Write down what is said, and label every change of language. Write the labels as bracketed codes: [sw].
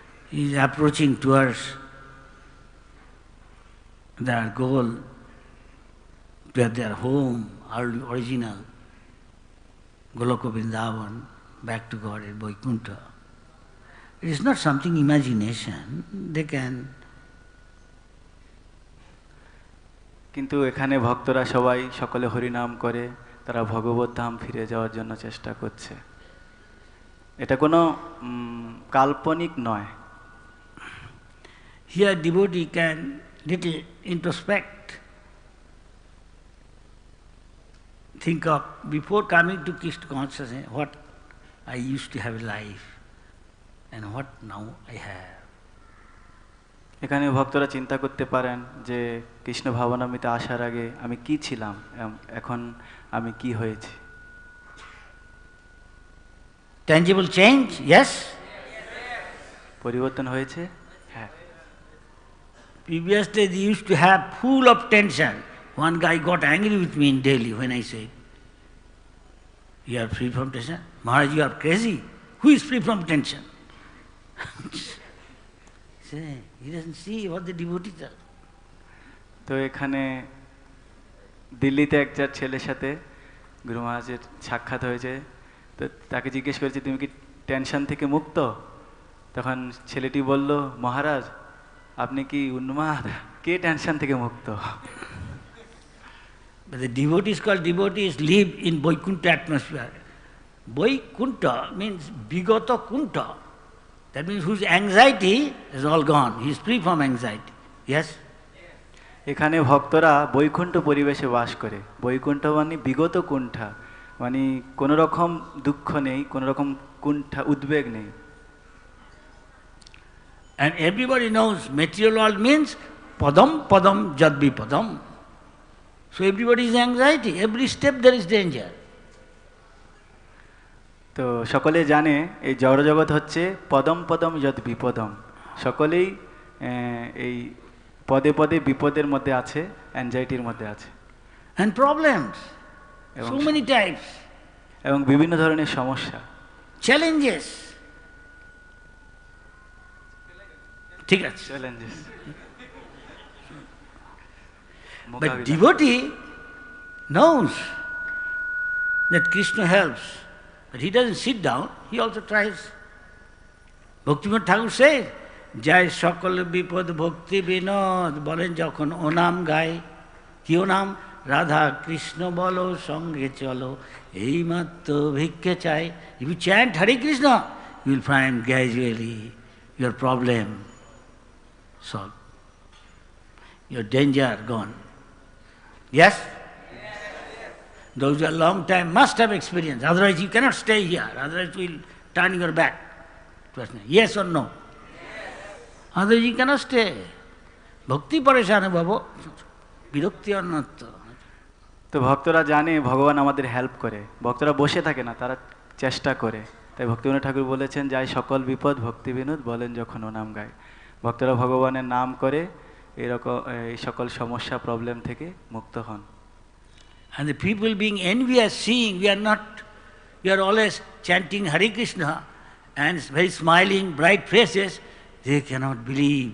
[en] He is approaching towards their goal, to their home, original, Goloka Vrindavan, back to God at Vaikuntha. It is not something imagination. They can [bn] কিন্তু এখানে ভক্তরা সবাই সকলে হরিনাম করে, তারা ভগবত ধাম ফিরে যাওয়ার জন্য চেষ্টা করছে। এটা কোনো কাল্পনিক নয়। [en] Here devotee can little introspect, think of before coming to Krishna consciousness what I used to have a life and what now I have. [bn] এখানে ভক্তরা চিন্তা করতে পারেন যে কৃষ্ণ ভাবনামৃতে আসার আগে আমি কি ছিলাম, এখন আমি কি হয়েছি। [en] Tangible change, yes? [bn] পরিবর্তন হয়েছে, হ্যাঁ। [en] Previously they used to have full of tension. One guy got angry with me in Delhi when I said, "You are free from tension?" Maharaj, you are crazy. Who is free from tension? He doesn't see what the devotees are. [bn] তো এখানে দিল্লিতে একটা ছেলের সাথে গুরু মহারাজের সাক্ষাৎ হয়েছে। তো তাকে জিজ্ঞেস করেছে, তুমি কি টেনশন থেকে মুক্ত? তখন ছেলেটি বলল, মহারাজ আপনি কি উন্মাদ, কে টেনশন থেকে মুক্ত? [en] But the devotees called devotees live in Vaikuntha atmosphere. Vaikuntha means Vigata Kunta. That means whose anxiety is all gone. He is free from anxiety. Yes? [bn] এখানে ভক্তরা বৈকুণ্ঠ পরিবেশে বাস করে। বৈকুণ্ঠ মানে বিগত কুণ্ঠা, মানে কোনো রকম দুঃখ নেই, কোনো রকম কুণ্ঠা উদ্বেগ নেই। [en] And everybody knows material world means [sa] padam padam jadvi padam. [en] So everybody is anxiety. Every step there is danger. [bn] তো সকলে জানে এই জড়জগৎ হচ্ছে [sa] পদম পদম যদ বিপদম। [bn] সকলেই এই পদে পদে বিপদের মধ্যে আছে, অ্যাংজাইটির মধ্যে আছে। [en] And problems. So many types. [bn] এবং বিভিন্ন ধরনের সমস্যা, [en] Challenges. [bn] ঠিক আছে। [en] Challenges. But devotee knows that Krishna helps. But he doesn't sit down, he also tries. Bhaktivinoda Thakur says, [bn] Jai সকল বিপদ ভক্তি বিনোদ, বলেন যখন ও নাম গায়। কি ও নাম? রাধা কৃষ্ণ বলো সঙ্গে চলো, এই মাত্র ভিক্ষে চাই। [en] If you chant Hare Krishna, you will find gradually your problem solved, your danger gone. Yes? Those who are long time must have experience, otherwise you cannot stay here, otherwise you will turn your back. Yes or no? Otherwise you cannot stay. [sa] Bhakti parishana bhavo, বিরক্তি অন্যত্র। [bn] তো ভক্তরা জানে ভগবান আমাদের help করে, ভক্তরা বসে থাকে না, তারা চেষ্টা করে। তাই ভক্তিবিনোদ ঠাকুর বলেছেন, যাই সকল বিপদ ভক্তি বিনোদ, বলেন যখন ও নাম গায়। ভক্তরা ভগবানের নাম করে এরকম এই সকল সমস্যা প্রবলেম থেকে মুক্ত হন। [en] And the people being envious, seeing we are always chanting Hare Krishna and very smiling, bright faces, they cannot believe.